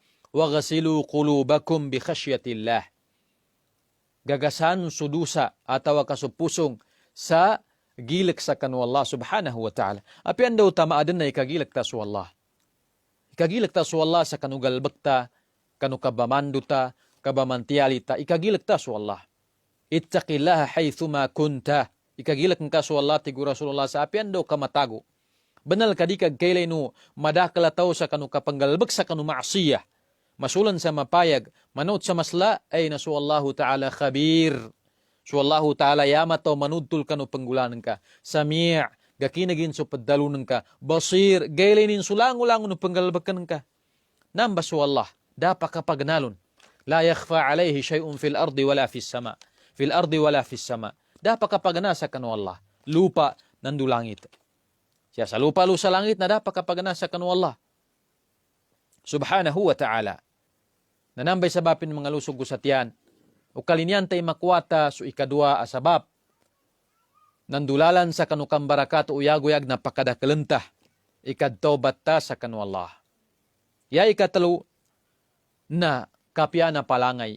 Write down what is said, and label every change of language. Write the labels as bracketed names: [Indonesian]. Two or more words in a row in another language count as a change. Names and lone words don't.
[Arabic] واغسلوا قلوبكم بخشية الله. [Maguindanaon] Gagasan sudusa atawa kasupusong sa gilek sa kanu Allah [Arabic] سبحانه وتعالى. [Maguindanaon] Api anda utama adan na ikagilek ta su Allah. Ikagilek ta su Allah sa kanu galbekta, kanu kabamanduta, kabamantialita, ikagilek ta su Allah. [Arabic] اتق الله حيثما كنت. [Maguindanaon] Ikagilek ka su Allah tigu Rasulullah sa apian daw kamatago. Benal kadikag kailay no madakala tao sa kanu kapanggalbek sa kanu maasiyah. Masulan sa mapayag, manood sa masla ay na su [Arabic] الله تعالى خبير. [Maguindanaon] Su [Arabic] الله تعالى [Maguindanaon] yamato manudtul kanu penggulanan ka. Sami' gakinagin so paddalunan ka. Basir, gailinin sulang-ulang no penggalbakan ka. Namba su Allah, dapat kapagnalon. [Arabic] لا يخفى عليه شيء في الأرض ولا في السماء. في الأرض ولا في السماء. [Maguindanaon] Dapat kapagnasa kanu Allah. Lupa nandu langit. Siya sa lupa lu sa langit na dapat kapagnasa kanu Allah. [Arabic] سبحانه وتعالى. [Maguindanaon] Nanambay sabapin mga lusog gusatian. O kalinyan tay makwata so ikadua asabab. Nandulalan sa kanukang barakat o uyaguyag na pakadakalentah. Ikadtobat ta sa kanu Allah. Ya ikatalo na kapya na palangay.